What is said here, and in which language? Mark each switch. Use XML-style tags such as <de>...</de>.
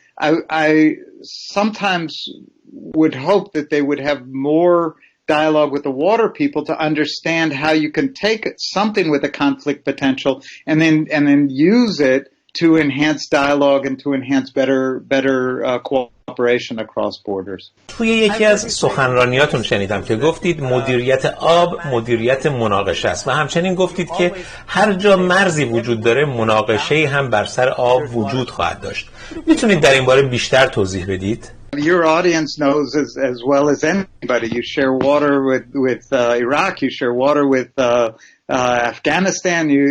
<en>I sometimes would hope that they would have more dialogue with the water people to understand how you can take something with a conflict potential and then use it to enhance dialogue and to enhance better cooperation across borders.</en> <fa>توی یکی از سخنرانیاتون شنیدم که گفتید مدیریت آب مدیریت مناقشه است و همچنین گفتید که هر جا مرزی وجود داره مناقشه‌ای هم بر سر آب وجود خواهد داشت. میتونید در این باره بیشتر توضیح بدید؟</fa> <en>Your audience knows as well as anybody. You share water with Iraq. You share water with Afghanistan.</en>